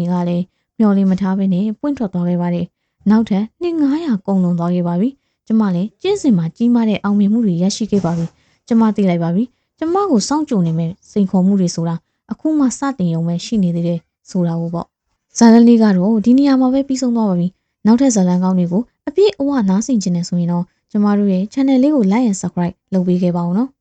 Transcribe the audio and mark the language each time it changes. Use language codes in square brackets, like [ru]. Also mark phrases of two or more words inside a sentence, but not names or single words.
[my] ကလည်းမျောလင်းမထားဘဲနဲ့ပွင့်ထွက်သွားခဲ့ပါတယ်နောက်ထပ်နှစ်900ကုန်လွန်သွားခဲ့ပါပြီကျမလည်းကျင့်စဉ်မှာကြီးမားတဲ့အောင်မြင်မှုတွေရရှိခဲ့ပါပြီကျမသိလိုက်ပါပြီကျမကိုစောင့်ကြိုနေမဲ့စိန်ခေါ်မှုတွေဆိုတာအခုမှစတင်ရုံပဲရှိနေသေးတယ်ဆိုတာကိုပေါ့ဇာလန်လေးကတော့ဒီနေရာမှာပဲပြီးဆုံးသွားပါပြီနောက်ထပ်ဇာလန်ကောင်းတွေကိုအပြည့်အဝနားဆင်ခြင်းနဲ့ဆိုရင်တော့ကျမတို့ရဲ့ channel လေးကို [en] like and subscribe [my] လုပ်ပေးခဲ့ပါဦးနော်